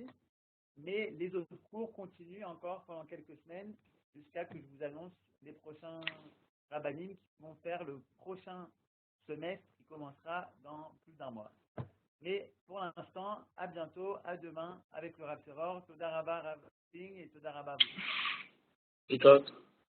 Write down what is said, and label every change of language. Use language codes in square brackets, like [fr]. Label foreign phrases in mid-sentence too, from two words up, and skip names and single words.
[fr] Mais les autres cours continuent encore pendant quelques semaines jusqu'à ce que je vous annonce les prochains rabbinim qui vont faire le prochain semestre qui commencera dans plus d'1 mois. Mais pour l'instant, à bientôt, à demain avec le Rav Seror. [he] תודה רבה רב King et תודה רבה. [fr] Et toi?